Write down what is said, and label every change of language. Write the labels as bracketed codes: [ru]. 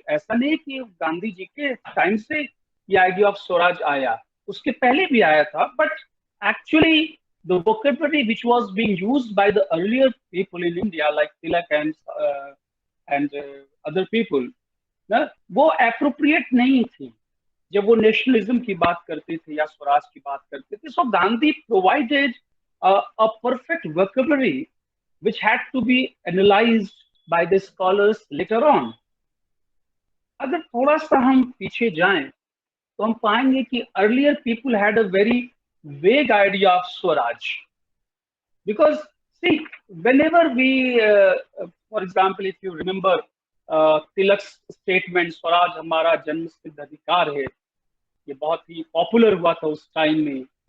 [hi] ऐसा नहीं कि गांधी जी के टाइम से ये [en] idea of Swaraj [hi] आया, उसके पहले भी आया था, [en] but actually the vocabulary which was being used by the earlier people in India like Tilak and other people, [hi] ना, वो appropriate नहीं थी जब वो नेशनलिज्म की बात करते थे या स्वराज की बात करते थे. [en] So Gandhi provided a perfect vocabulary which had to be analyzed by the scholars later on. [hi] अगर थोड़ा सा हम पीछे जाएं तो हम पाएंगे कि [en] earlier people had a very vague idea of Swaraj. Because see, whenever we, for example, if you remember Tilak's statement, Swaraj [hi] हमारा जन्मसिद्ध अधिकार है, ये बहुत ही पॉपुलर हुआ था उस टाइम में.